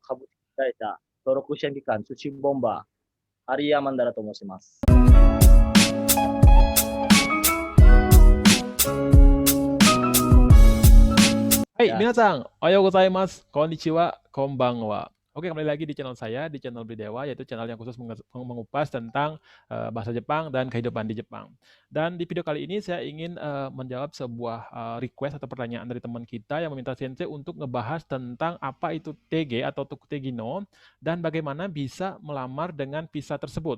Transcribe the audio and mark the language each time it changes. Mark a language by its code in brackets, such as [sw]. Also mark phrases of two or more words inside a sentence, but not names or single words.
[ja] 株式会社登録支援機関、出身ボンバー、アリヤマンダラと申します。 [id] Hai, Ya, [ja] みなさん、おはようございます。こんにちは、こんばんは. [id] Oke, kembali lagi di channel saya, di channel Bridewa, yaitu channel yang khusus mengupas tentang bahasa Jepang dan kehidupan di Jepang. Dan di video kali ini saya ingin menjawab sebuah request atau pertanyaan dari teman kita yang meminta Sensei untuk ngebahas tentang apa itu TG atau Tokutegi no dan bagaimana bisa melamar dengan visa tersebut.